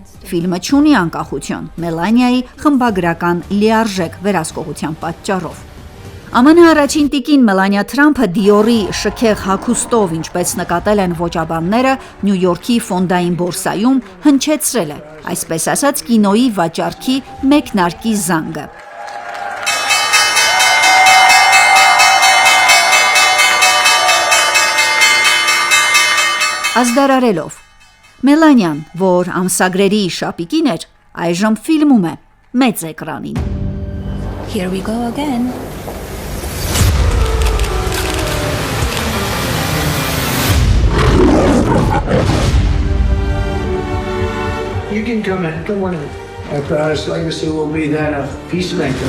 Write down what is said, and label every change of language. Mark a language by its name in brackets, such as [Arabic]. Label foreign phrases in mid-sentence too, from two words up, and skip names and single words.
[Armenian] ֆիլմը չունի անկախություն Մելանիայի խմբագրական լիարժեք վերահսկողության պատճառով։ ԱՄՆ առաջին տիկին Մելանիա Թրամփը Դիորի շքեղ հագուստով, ինչպես նկատել են ոճաբանները, Նյու Յորքի ֆոնդային բորսայում հնչեցրել է, այսպես ասած, կինոյի վաճառքի մեկնարկի զանգը։ Ազդարարելով Մելանիան, որ ամսագրերի շապիկին էր, այժմ ֆիլմում է մեծ էկրանին։ [English] Here we go again. You can come in. Come on in. Our proudest legacy will be that of peacemaker.